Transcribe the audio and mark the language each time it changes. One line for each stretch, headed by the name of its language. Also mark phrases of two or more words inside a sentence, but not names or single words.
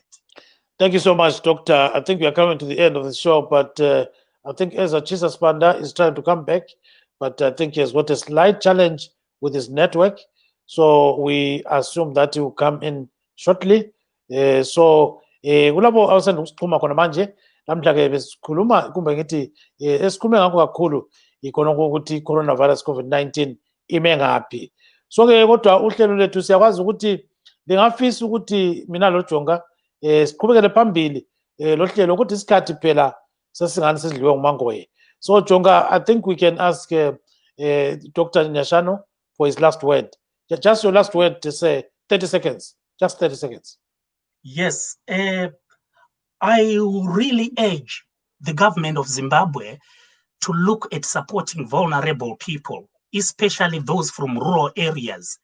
English: Thank you so much, Doctor. I think we are coming to the end of the show, but I think Ezra Chisaspanda is trying to come back, but I think he has got a slight challenge with his network. So we assume that he will come in shortly.
North Ndebele: So kulabo awusanda ukusikhuluma khona manje, namhla ke besikhuluma kumbe ngithi esikhulume ngakho kakhulu ikhona ukuthi coronavirus COVID-19 ime ngaphi. So ke kodwa uhlelo lethu siyakwazi ukuthi lingafisa ukuthi mina lo Jonga siqhubekele phambili lo hlelo ukuthi isikhathi phela sesingani sesidliwe ngumangoye.
English: So Jonga, I think we can ask Dr. Nyashano for his last word. Just your last word to say, 30 seconds, just 30 seconds. Yes, I really urge the government of Zimbabwe to look at supporting vulnerable people, especially those from rural areas.